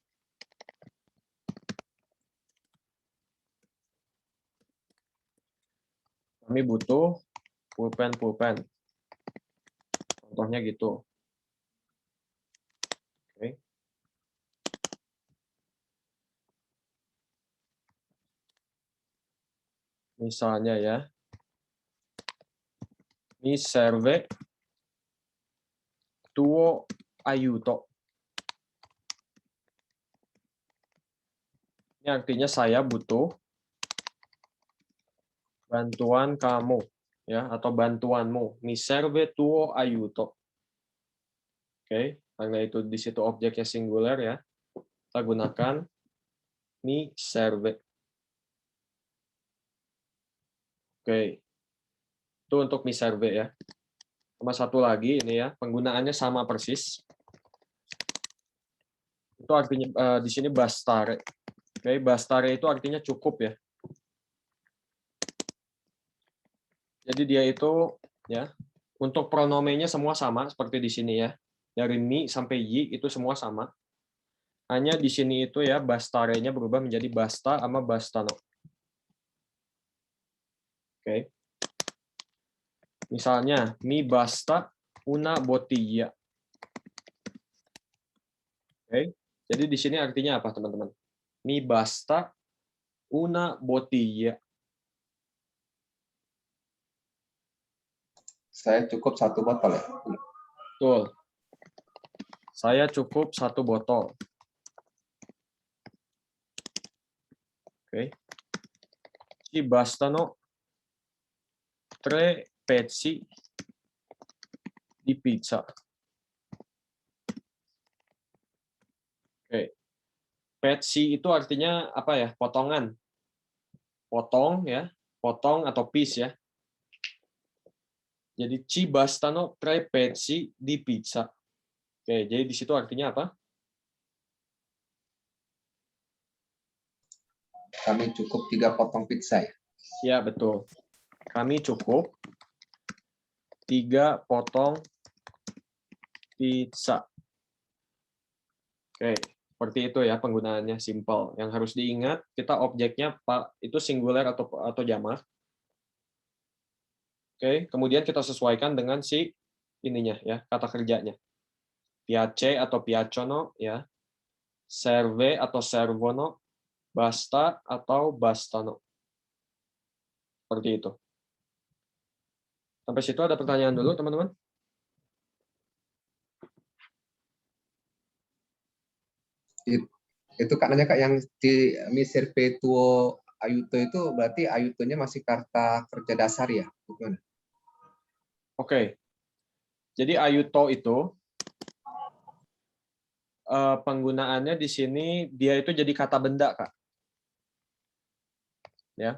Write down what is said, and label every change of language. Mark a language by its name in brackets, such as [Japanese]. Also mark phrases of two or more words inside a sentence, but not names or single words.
[Indonesian] Kami butuh pulpen. Contohnya gitu. Oke. Misalnya ya. [Italian] Mi serve tuo aiuto. [Indonesian] Ini artinya saya butuh bantuan kamu. Ya, atau bantuanmu. [Italian] Mi serve tuo aiuto. [Indonesian] Oke, karena itu di situ objeknya singular ya. Kita gunakan [Italian] mi serve. [Indonesian] Oke. Itu untuk [Italian] mi serve [Indonesian] ya. Sama satu lagi ini ya, penggunaannya sama persis. Itu artinya di sini bastare. Oke, bastare itu artinya cukup ya. Jadi dia itu ya, untuk pronomennya semua sama seperti di sini ya. Dari mi sampai y itu semua sama. Hanya di sini itu ya bastare-nya berubah menjadi basta sama bastano. Oke. Misalnya [Italian] mi basta una bottiglia. [Indonesian] Oke. Jadi di sini artinya apa, teman-teman? [Italian] Mi basta una bottiglia. [Indonesian] Saya cukup 1 botol ya. Betul. Saya cukup 1 botol. Oke. [Italian] Ci bastano 3 pezzi di pizza. [Indonesian] Oke. Pezzi itu artinya apa ya? Potongan. Potong ya, potong atau piece ya. Jadi [Italian] ci bastano 3 pezzi di pizza. [Indonesian] Oke, jadi di situ artinya apa? Kami cukup 3 potong pizza ya. Ya, betul. Kami cukup 3 potong pizza. Oke, seperti itu ya penggunaannya, simple. Yang harus diingat, kita objeknya itu singular atau jamak. Oke, kemudian kita sesuaikan dengan si ininya ya, kata kerjanya. Piace atau piacciono ya. [Italian] Serve atau servono, basta atau bastano. [Indonesian] Seperti itu. Sampai situ ada pertanyaan dulu, teman-teman? Itu Kak nanya Kak, yang di [Italian] mi serve tuo aiuto [Indonesian] itu berarti aiutonya masih kata kerja dasar ya? Gimana? Oke. Jadi aiuto itu penggunaannya di sini dia itu jadi kata benda, Kak. Ya.